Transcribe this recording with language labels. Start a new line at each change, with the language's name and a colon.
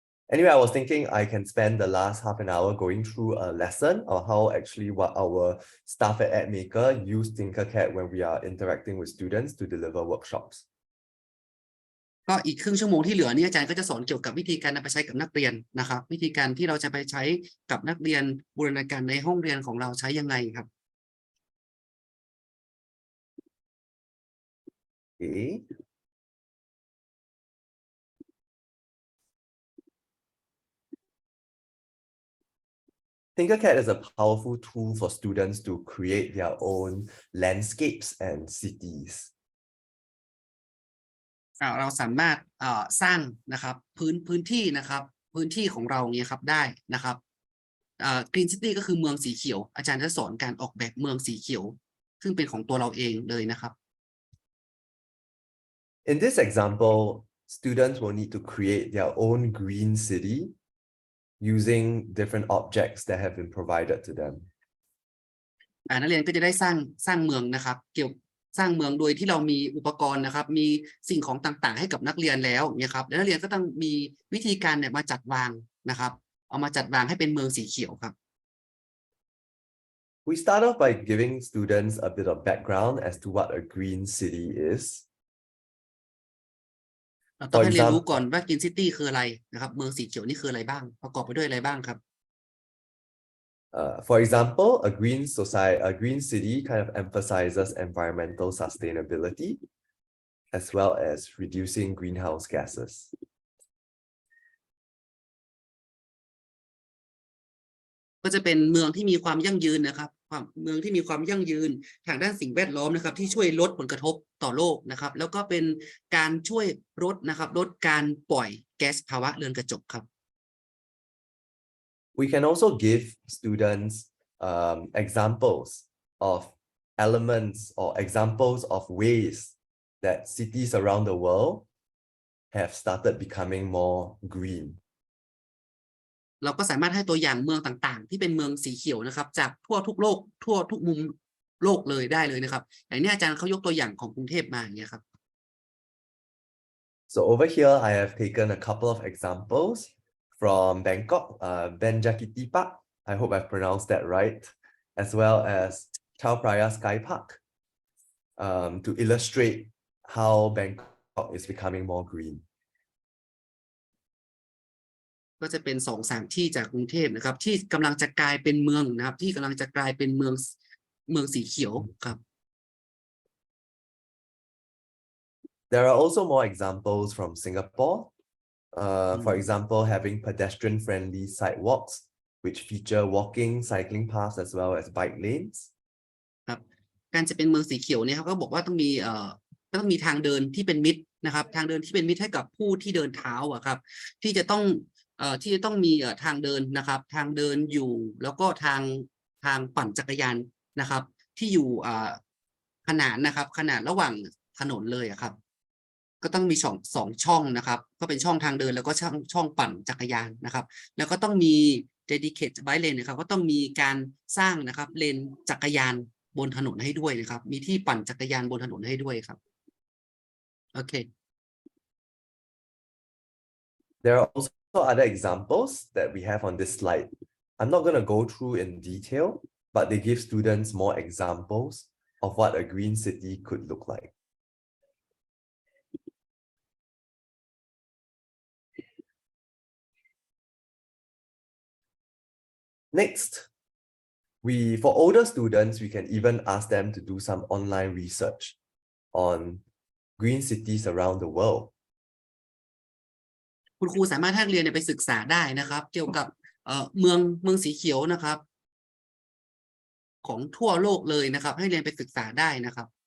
English: Anyway, I was thinking I can spend the last half an hour going through a lesson on how actually what our staff at AdMaker use TinkerCAD when we are interacting with students to deliver workshops.
Thai: ก็อีกครึ่งชั่วโมงที่เหลือนี้อาจารย์ก็จะสอนเกี่ยวกับวิธีการนำไปใช้กับนักเรียนนะครับวิธีการที่เราจะไปใช้กับนักเรียนบูรณาการในห้องเรียนของเราใช้ยังไงครับ
English: Okay. TinkerCAD is a powerful tool for students to create their own landscapes and cities.
Thai: เราสามารถสร้างนะครับพื้นที่นะครับพื้นที่ของเราเนี่ยครับได้นะครับGreen City ก็คือเมืองสีเขียวอาจารย์จะสอนการออกแบบเมืองสีเขียวซึ่งเป็นของตัวเราเองเลยนะครับ
English: In this example, students will need to create their own green city using different objects that have been provided to them.
Thai: นักเรียนก็จะได้สร้างเมืองนะครับสร้างเมืองโดยที่เรามีอุปกรณ์นะครับมีสิ่งของต่างๆให้กับนักเรียนแล้วเนี่ยครับแล้วนักเรียนก็ต้องมีวิธีการเนี่ยมาจัดวางนะครับเอามาจัดวางให้เป็นเมืองสีเขียวครับ
English: We start off by giving students a bit of background as to what a green city is.
Thai: เราต้องให้เรียนรู้ก่อนว่า Green City คืออะไรนะครับเมืองสีเขียวนี่คืออะไรบ้างประกอบไปด้วยอะไรบ้างครับ
English: For example, a green city kind of emphasizes environmental sustainability as well as reducing greenhouse gases.
Thai: ก็จะเป็นเมืองที่มีความยั่งยืนนะครับเมืองที่มีความยั่งยืนทางด้านสิ่งแวดล้อมนะครับที่ช่วยลดผลกระทบต่อโลกนะครับแล้วก็เป็นการช่วยลดการปล่อยแก๊สภาวะเรือนกระจกครับ
English: We can also give students examples of elements or examples of ways that cities around the world have started becoming more green.
Thai: เราก็สามารถให้ตัวอย่างเมืองต่างๆที่เป็นเมืองสีเขียวนะครับจากทั่วทุกโลกทั่วทุกมุมโลกเลยได้เลยนะครับอย่างนี้อาจารย์เขายกตัวอย่างของกรุงเทพมาอย่างเงี้ยครับ
English: So over here I have taken a couple of examples from Bangkok, Benjakitipak, I hope I've pronounced that right, as well as Chao Phraya Sky Park, to illustrate how Bangkok is becoming more green.
Thai: ก็จะเป็น2-3ที่จากกรุงเทพนะครับที่กำลังจะกลายเป็นเมืองนะครับที่กำลังจะกลายเป็นเมืองสีเขียวครับ
English: There are also more examples from Singapore. For example, having pedestrian-friendly sidewalks, which feature walking, cycling paths, as well as bike lanes.
Thai: ครับการจะเป็นเมืองสีเขียวเนี่ยเขาก็บอกว่าต้องมีทางเดินที่เป็นมิตรนะครับทางเดินที่เป็นมิตรให้กับผู้ที่เดินเท้าอะครับที่จะต้องมีทางเดินนะครับทางเดินอยู่แล้วก็ทางปั่นจักรยานนะครับที่อยู่ ขนานนะครับขนาดระหว่างถนนเลยอะครับก็ต้องมีสองช่องนะครับก็เป็นช่องทางเดินแล้วก็ช่องปั่นจักรยานนะครับแล้วก็ต้องมี dedicated bike lane นะครับก็ต้องมีการสร้างนะครับเลนจักรยานบนถนนให้ด้วยนะครับมีที่ปั่นจักรยานบนถนนให้ด้วยครับโอเค
English: There are also other examples that we have on this slide. I'm not going to go through in detail, but they give students more examples of what a green city could look like. Next, for older students, we can even ask them to do some online research on green cities around the world.
Thai: คุณครูสามารถให้นักเรียนไปศึกษาได้นะครับเกี่ยวกับเมืองสีเขียวนะครับของทั่วโลกเลยนะครับให้เรียนไปศึกษาได้นะครับ